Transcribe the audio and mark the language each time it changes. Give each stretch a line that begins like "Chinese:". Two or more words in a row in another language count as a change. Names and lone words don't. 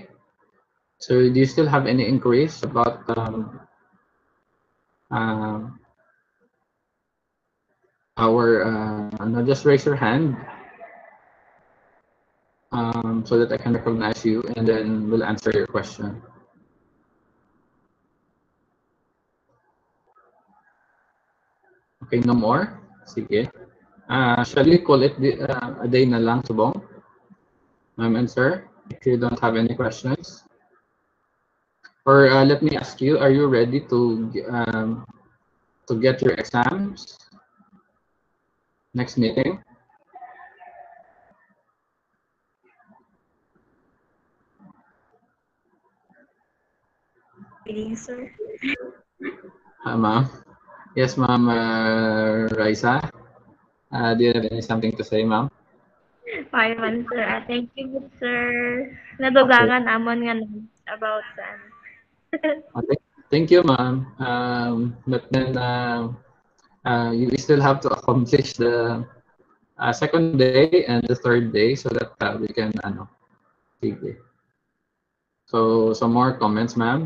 English: So do you still have any inquiries about our just raise your hand so that I can recognize you and then we'll answer your question. Okay, no more? Sige. Shall we call it a day
Hiligaynon: na lang, Subong?
English: Ma'am and sir, if you don't have any questions. Or let me ask you, are you ready to get your exams next meeting? Reading, sir. Ma'am? Yes, ma'am Raisa. Do you have something to say, ma'am? Okay man, sir. Thank you, good sir.
Hiligaynon: Nadugangan amon nga
English: about that. Okay. Thank you, ma'am. But then you still have to accomplish the second day and the third day so that we can sige. So some more comments, ma'am.